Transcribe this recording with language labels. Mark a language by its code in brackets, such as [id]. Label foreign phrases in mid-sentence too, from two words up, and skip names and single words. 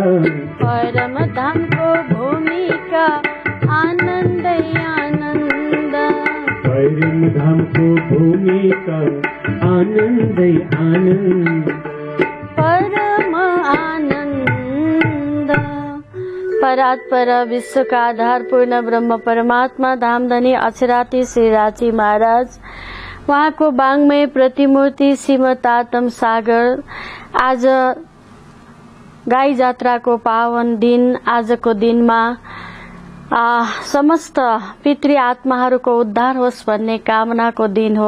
[hi] परम धाम को भूमिका आनंद आनंद। परम धाम को भूमिका आनंद आनंद। परम आनंद। [ne] परात्पर विश्व का आधार पूर्ण ब्रह्म परमात्मा धामधनी अक्षराती श्री राची महाराज, उहाँको वाङ्मय प्रतिमूर्ति श्रीमद् आत्म सागर। आज गाई जात्राको पावन दिन, आजको दिनमा समस्त पितृ आत्माहरूको उद्धार होस् भन्ने कामनाको दिन हो।